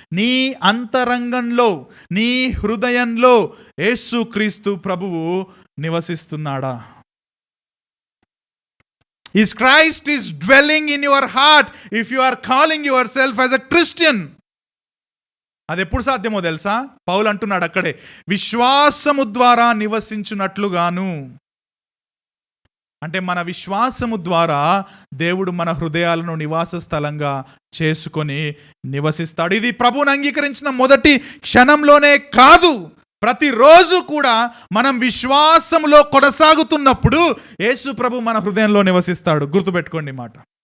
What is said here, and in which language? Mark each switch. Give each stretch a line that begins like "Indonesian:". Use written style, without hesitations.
Telugu: నీ అంతరంగంలో, నీ హృదయంలో యేసు క్రీస్తు ప్రభువు నివసిస్తున్నాడా?
English: Is Christ is dwelling in your heart if you are calling yourself as a Christian?
Telugu: అది ఎప్పుడు సాధ్యమో తెలుసా? పౌలు అంటున్నాడు అక్కడే, విశ్వాసము ద్వారా నివసించున్నట్లుగాను. అంటే మన విశ్వాసము ద్వారా దేవుడు మన హృదయాలను నివాస స్థలంగా చేసుకొని నివసిస్తాడు. ఇది ప్రభువుని అంగీకరించిన మొదటి క్షణంలోనే కాదు, ప్రతిరోజు కూడా మనం విశ్వాసములో కొనసాగుతున్నప్పుడు యేసు ప్రభు మన హృదయంలో నివసిస్తాడు. గుర్తుపెట్టుకోండి మాట.